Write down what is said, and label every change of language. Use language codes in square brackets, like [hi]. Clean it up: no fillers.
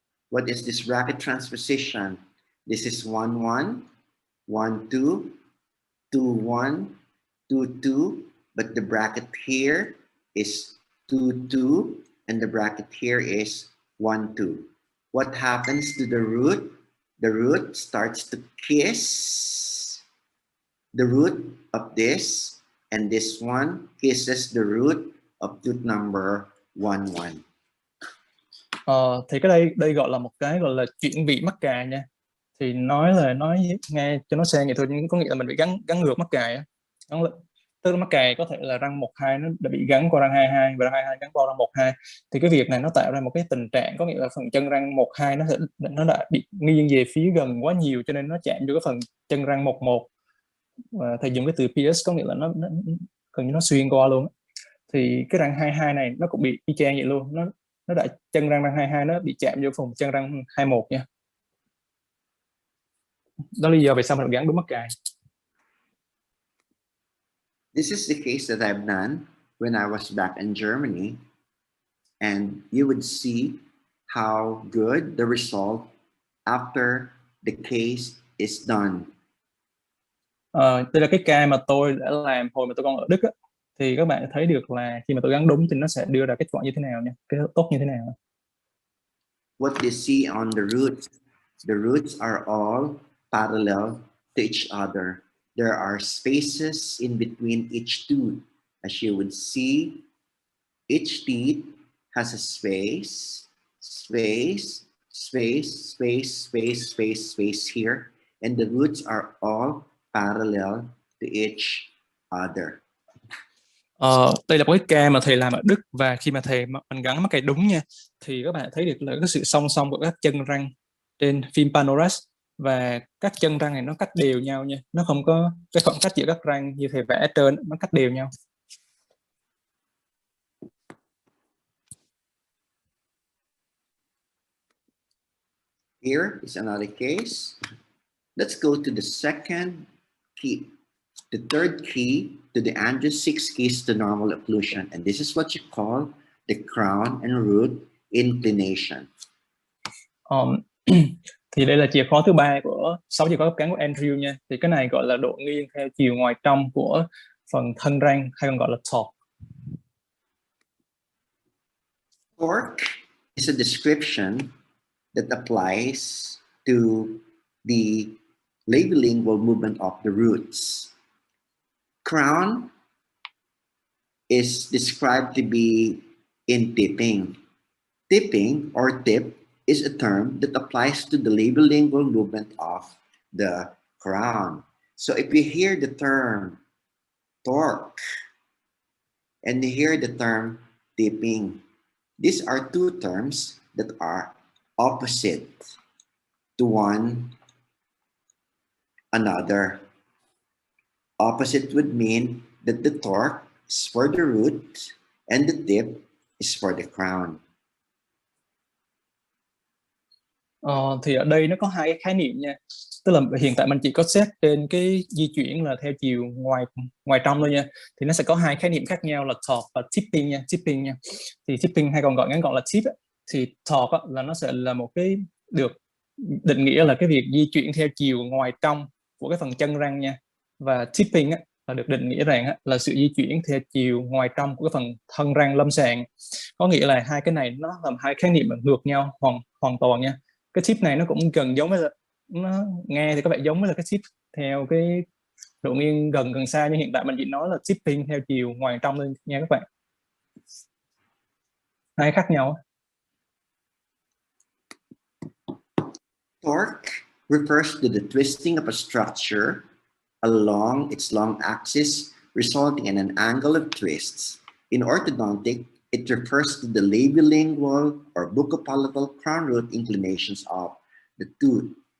[en] What is this bracket transposition? This is 1, 1, 1, 2, 2, 1, 2, 2, but the bracket here is 2, 2, and the bracket here is 1, 2. What happens to the root? The root starts to kiss the root of this, and this one kisses the root of tooth number 1, 1. [vi] Thì cái đây gọi là một cái gọi là chuyển vị mắc cài nha. Thì nói nghe cho nó sang vậy thôi, nhưng có nghĩa là mình bị gắn ngược mắc cài á. Tức là mắc cài có thể là răng 1, 2 nó đã bị gắn qua răng 22 và răng 22 gắn qua răng 1, 2. Thì cái việc này nó tạo ra một cái tình trạng có nghĩa là phần chân răng 1, 2 nó đã bị nghiêng về phía gần quá nhiều, cho nên nó chạm vô cái phần chân răng 1, 1. Và thầy dùng cái từ pierce có nghĩa là nó gần như nó xuyên qua luôn. Thì cái răng 22 này nó cũng bị y chang vậy luôn, nó đã chân răng 22 nó bị chạm vô phần chân răng 21 nha. Đó là lý do vì sao mình gắn đúng mắc cài. [en] This is the case that I've done when I was back in Germany, and you would see how good the result after the case is done. [vi] Đây là cái ca mà tôi đã làm hồi mà tôi còn ở Đức á. Thì các bạn thấy được là khi mà tôi gắn đúng thì nó sẽ đưa ra kết quả như thế nào nha, cái tốt như thế nào. What you see on the roots, the roots are all parallel to each other. There are spaces in between each tooth. As you would see, each teeth has a space, space, space, space, space, space, space here, and the roots are all parallel to each other. Đây là một cái ca mà thầy làm ở Đức, và khi mà mình gắn mắc cài đúng nha, thì các bạn thấy được là cái sự song song của các chân răng trên phim panoras, và các chân răng này nó cách đều nhau nha, nó không có cái khoảng cách giữa các răng như thầy vẽ ở trên, nó cách đều nhau. [en] Here is another case. Let's go to the second key, the third key to the Andrew 6 keys to normal occlusion. And this is what you call the crown and root inclination. [vi] Thì đây là chìa khóa thứ 3 của 6 chìa khóa cấp cán của Andrew nha. Thì cái này gọi là độ nghiêng theo chiều ngoài trong của phần thân răng, hay còn gọi là torque. [en] Torque is a description that applies to the labilingual movement of the roots. Crown is described to be in tipping. Tipping or tip is a term that applies to the labilingual movement of the crown. So if you hear the term torque and you hear the term tipping, these are two terms that are opposite to one another. Opposite would mean that the torque is for the root and the tip is for the crown. [vi] Thì ở đây nó có hai cái khái niệm nha, tức là hiện tại mình chỉ có xét trên cái di chuyển là theo chiều ngoài trong thôi nha, thì nó sẽ có hai khái niệm khác nhau là torque và tipping nha. Thì tipping hay còn gọi ngắn gọn là tip thì torque là nó sẽ là một cái được định nghĩa là cái việc di chuyển theo chiều ngoài trong của cái phần chân răng nha, và tipping là được định nghĩa rằng là sự di chuyển theo chiều ngoài trong của cái phần thân răng lâm sàng. Có nghĩa là hai cái này nó làm hai khái niệm ngược nhau hoàn toàn nha. Cái tip này nó cũng gần giống với là, nó nghe thì có vẻ giống với là cái tip theo cái độ nghiêng gần xa, nhưng hiện tại mình chỉ nói là tipping theo chiều ngoài trong thôi nha các bạn, hai khác nhau. [en] Torque refers to the twisting of a structure along its long axis, resulting in an angle of twists. In orthodontic, it refers to the labiolingual or buccopalatal crown root inclinations of the tooth.